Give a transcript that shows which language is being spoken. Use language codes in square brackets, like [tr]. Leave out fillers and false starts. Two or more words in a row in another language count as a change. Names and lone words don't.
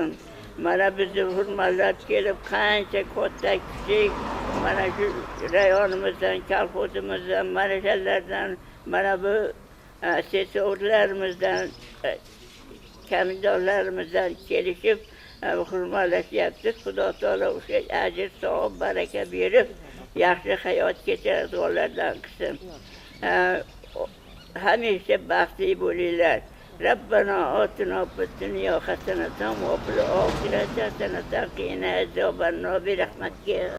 [uz] Mana bizni hurmatlab kelib, qancha katta kichik, mana shu rayonimizdan, kolxozimizdan, mana shulardan, mana bu sesovlarimizdan, komendantlarimizdan kelishib hurmatlashyapti. Xudo taolo o'sha ajr, savob, baraka berib, yaxshi hayot kechiradiganlardan qilsin. Hamisha baxtli bo'linglar. [ar] ربنا آتنا في الدنيا حسنة وفي الآخرة حسنة وقنا عذاب النار برحمتك.